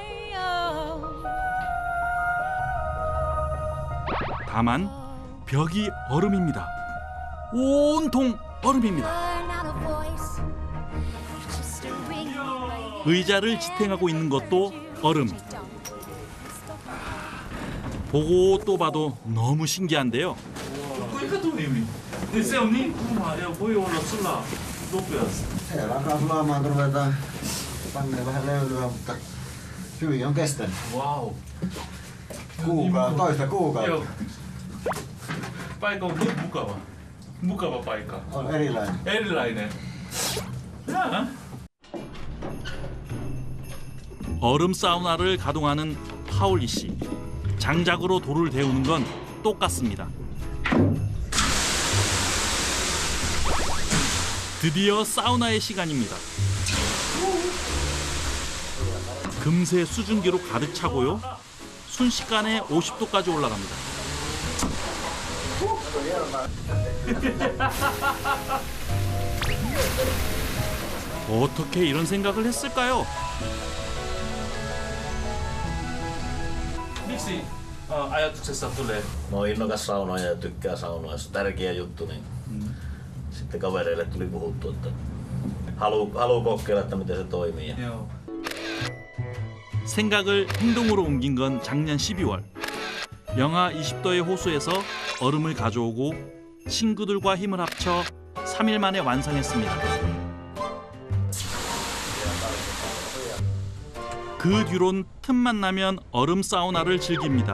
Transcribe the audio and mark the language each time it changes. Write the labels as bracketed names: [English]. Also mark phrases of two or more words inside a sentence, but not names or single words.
[Korean] 다만 벽이 얼음입니다. 온통 얼음입니다. 의자를 지탱하고 있는 것도 얼음. 보고 또 봐도 너무 신기한데요. [Finnish] kuinka toimii? Se on niin kuuma ja voi olla sulla nopeasti. Se alkaa sulamaan, kun ruvetaan panneen vähän löylyä, mutta hyvin on kestänyt. Wow. Toista kuukautta. Joo. Paikka on niin mukava. Mukava paikka. On erilainen. Erilainen. Jaa. [Korean] 얼음 사우나를 가동하는 파울리 씨. 장작으로 돌을 데우는 건 똑같습니다. 드디어 사우나의 시간입니다. 금세 수증기로 가득 차고요. 순식간에 50도까지 올라갑니다. 어떻게 이런 생각을 했을까요? [Finnish] Miksi ajatuksessa tulee? Mä oon innokas saunoja ja tykkää saunoa. Se on tärkeä juttu, niin sitten kavereille tuli puhuttu, että haluu kokeilla, että miten se toimii. Joo. [Korean] 생각을 행동으로 옮긴 건 작년 12월. 영하 20도의 호수에서 얼음을 가져오고 친구들과 힘을 합쳐 3일 만에 완성했습니다. 그 뒤론 틈만 나면 얼음 사우나를 즐깁니다.